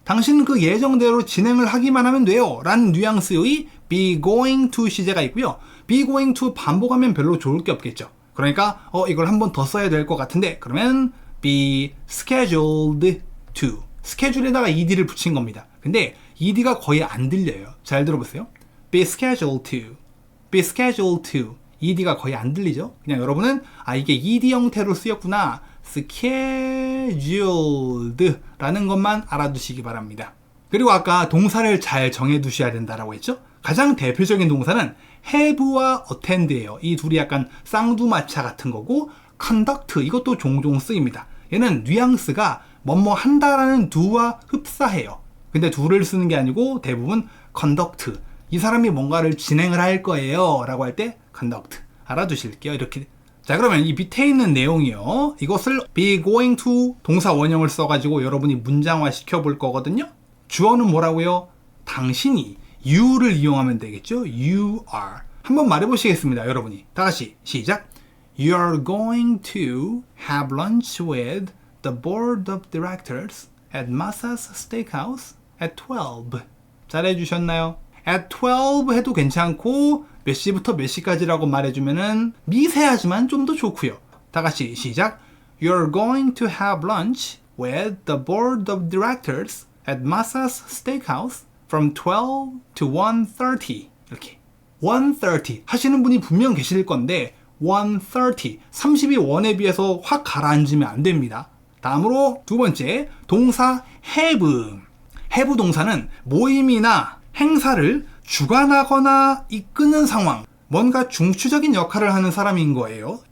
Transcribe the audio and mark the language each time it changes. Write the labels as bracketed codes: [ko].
[ko] 당신은 그 예정대로 진행을 하기만 하면 돼요. 라는 뉘앙스의 be going to 시제가 있고요. be going to 반복하면 별로 좋을 게 없겠죠. 그러니까 이걸 한 번 더 써야 될 것 같은데 그러면 be scheduled to 스케줄에다가 ed를 붙인 겁니다. 근데 ed가 거의 안 들려요. 잘 들어보세요. be scheduled to be scheduled to ed가 거의 안 들리죠. 그냥 여러분은 이게 ed 형태로 쓰였구나 scheduled 라는 것만 알아두시기 바랍니다. 그리고 아까 동사를 잘 정해두셔야 된다라고 했죠. 가장 대표적인 동사는 have와 attend예요. 이 둘이 약간 쌍두마차 같은 거고 conduct 이것도 종종 쓰입니다. 얘는 뉘앙스가 뭐뭐 한다라는 do와 흡사해요. 근데 do를 쓰는 게 아니고 대부분 conduct 이 사람이 뭔가를 진행을 할 거예요 라고 할 때 conduct 알아두실게요. 이렇게. 자, 그러면 이 밑에 있는 내용이요. 이것을 be going to 동사 원형을 써가지고 여러분이 문장화 시켜볼 거거든요. 주어는 뭐라고요? 당신이 you를 이용하면 되겠죠. [en] you are. [ko] 한번 말해보시겠습니다, 여러분이. 다 같이 시작. [en] You're going to have lunch with the board of directors at Masa's Steakhouse at 12. [ko] 잘해주셨나요? at 12 해도 괜찮고 몇 시부터 몇 시까지라고 말해주면은 미세하지만 좀 더 좋고요. 다 같이 시작. [en] You're going to have lunch with the board of directors at Masa's Steakhouse from 12 to 1:30. [ko] 이렇게 1:30 하시는 분이 분명 계실 건데 1:30, 30이 1에 비해서 확 가라앉으면 안 됩니다. 다음으로 두 번째, 동사 have. have 동사는 모임이나 행사를 주관하거나 이끄는 상황, 뭔가 중추적인 역할을 하는 사람인 거예요.